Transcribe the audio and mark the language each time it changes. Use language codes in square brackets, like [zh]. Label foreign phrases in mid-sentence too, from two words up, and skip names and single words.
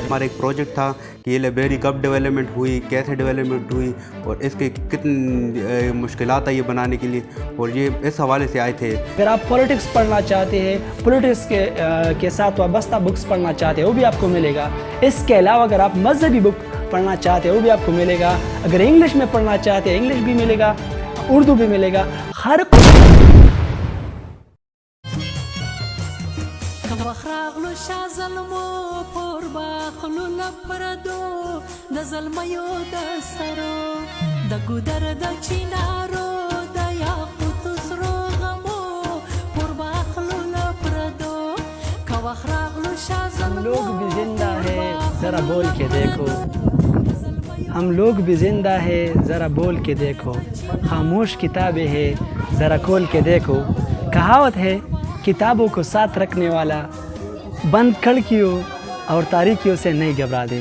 [ur] ہمارا ایک پروجیکٹ تھا کہ یہ لائبریری کب ڈیولپمنٹ ہوئی, کیسے ڈیولپمنٹ ہوئی اور اس کے کتنی مشکلات آئی یہ بنانے کے لیے, اور یہ اس حوالے سے آئے تھے. اگر آپ پولیٹکس پڑھنا چاہتے ہیں, پولیٹکس کے ساتھ وابستہ بکس پڑھنا چاہتے ہیں وہ بھی آپ کو ملے گا. اس کے علاوہ اگر آپ مذہبی بک پڑھنا چاہتے ہیں وہ بھی آپ کو ملے گا. اگر انگلش میں پڑھنا چاہتے ہیں انگلش بھی ملے گا, اردو بھی ملے گا. ہر [ps] راغلو شازلمو پر باخلو لپردو د زلمیو د سرو د ګودر د چینارو د یاقوت سرو غمو پر باخلو لپردو کوخ راغلو شازلمو. [ur] ہم لوگ بھی زندہ ہے ذرا بول کے دیکھو, ہم لوگ بھی زندہ ہے ذرا بول کے دیکھو, خاموش کتابیں ہے ذرا کھول کے دیکھو. کہاوت ہے کتابوں کو ساتھ رکھنے والا بند کھڑکیوں اور تاریکیوں سے نہیں گھبرا دے.